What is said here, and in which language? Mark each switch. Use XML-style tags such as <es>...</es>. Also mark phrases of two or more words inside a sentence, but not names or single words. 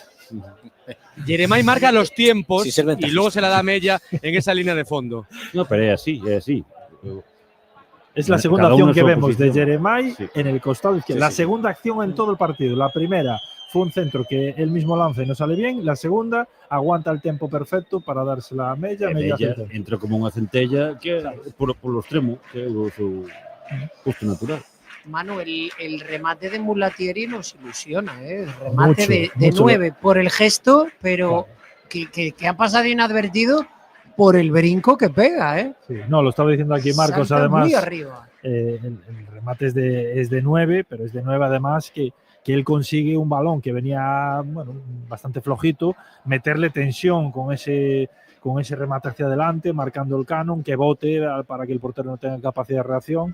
<es>Jeremai marca los tiempos y luego se la da a Mella en esa línea de fondo. No, pero es así, es así. Es la segunda acción que vemos de Jeremai en el costado izquierdo. La segunda acción en todo el partido. La primera fue un centro que él mismo lanza y no sale bien. La segunda aguanta el tiempo perfecto para dársela a Mella.</es> <gl>Mella entra como unha centella que por o extremo, que é o seu posto natural.</gl> <es>Manu, el remate de Mulatieri nos ilusiona, ¿eh? El remate de 9 por el gesto, pero que ha pasado inadvertido por el brinco que pega, ¿eh? Sí, no, lo estaba diciendo aquí Marcos, salta además. Muy arriba. El remate es de 9, pero es de 9 además que él consigue un balón que venía bastante flojito, meterle tensión con ese remate hacia adelante, marcando el canon, que bote para que el portero no tenga capacidad de reacción.</es>